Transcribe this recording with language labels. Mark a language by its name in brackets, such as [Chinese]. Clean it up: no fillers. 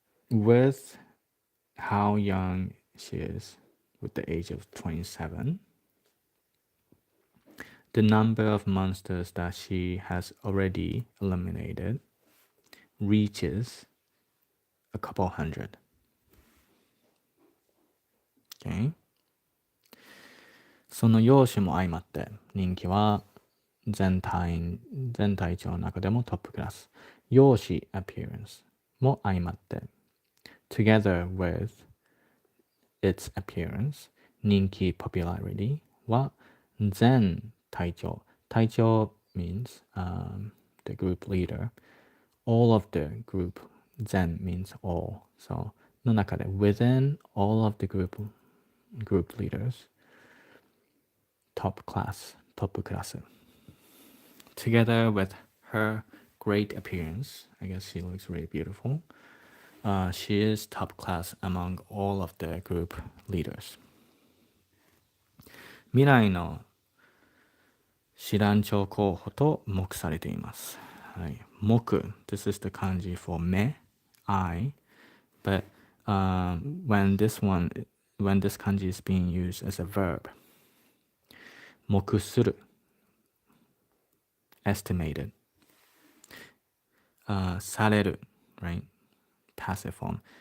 [English] With how young she is, with the age of 27, the number of monsters that she has already eliminated reaches a couple hundred. Okay? [Japanese] その容姿も相まって人気は全体長の中でもトップクラス。 [English] 容姿 appearance [Japanese] も相まって [English] together with its appearance 人気 popularity [Japanese] は全隊長 [English] means the group leader. All of the group 全 means all. So [Japanese] の中で [English] within all of the group leaders top class [Japanese] トップクラス [English] together with her great appearance. I guess she looks really beautiful. She is top class among all of the group leaders. [Japanese] 未来の師団長候補と目されています。はい、目 [English] this is the kanji for 目 I, but when this kanji is being used as a verb, [Japanese] 目する [English] estimated, [Japanese] される [English] right, passive form.